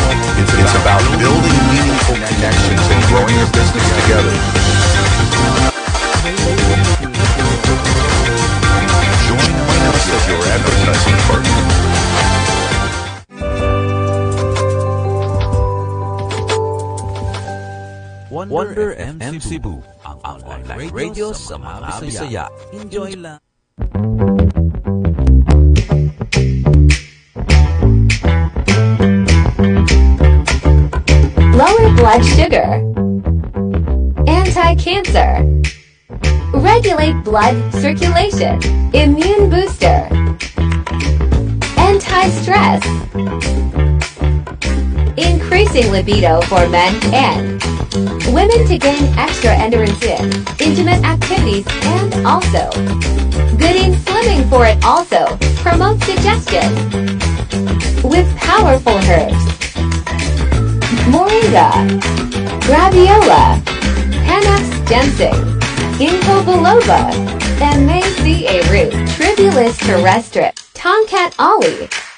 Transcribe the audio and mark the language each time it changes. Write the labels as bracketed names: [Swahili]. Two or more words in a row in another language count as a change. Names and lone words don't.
[English] It's about building meaningful connections and growing your business together. Join us as your advertising partner. [Cebuano] Wonder MC Cebu, ang [English] online radio [Cebuano] sa mga Bisaya. Enjoy lang. [English] Lower blood sugar, anti-cancer, regulate blood circulation, immune booster, anti-stress, increasing libido for men and women to gain extra endurance in intimate activities, and also good in slimming for it. Also promotes digestion with powerful herbs. Moringa, Graviola, Panax ginseng, Ginkgo biloba, and Macaea root, Tribulus terrestre, Tonkat ollie.